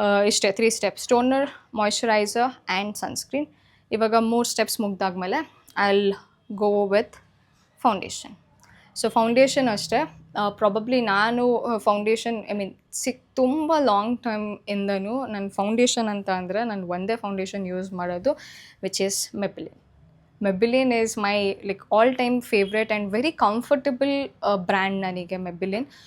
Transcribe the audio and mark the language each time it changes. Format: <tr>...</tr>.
<kn>ಇಷ್ಟೇ 3 steps: toner, moisturiser and sunscreen. ಇವಾಗ 3 steps ಮುಗ್ದಾದ್ಮೇಲೆ</kn> <en>I'll go with foundation.</en> <kn>So foundation ಅಷ್ಟೇ. Probably ನಾನು foundation ತುಂಬ ಲಾಂಗ್ ಟೈಮ್ ಇಂದನೂ ನನ್ನ ಫೌಂಡೇಶನ್ ಅಂತ ಅಂದರೆ ನಾನು ಒಂದೇ ಫೌಂಡೇಶನ್ ಯೂಸ್ ಮಾಡೋದು,</kn> <en>Which is Maybelline. Maybelline is my all time favourite and very comfortable brand</en> <kn>ನನಗೆ</kn> <en>Maybelline.</en>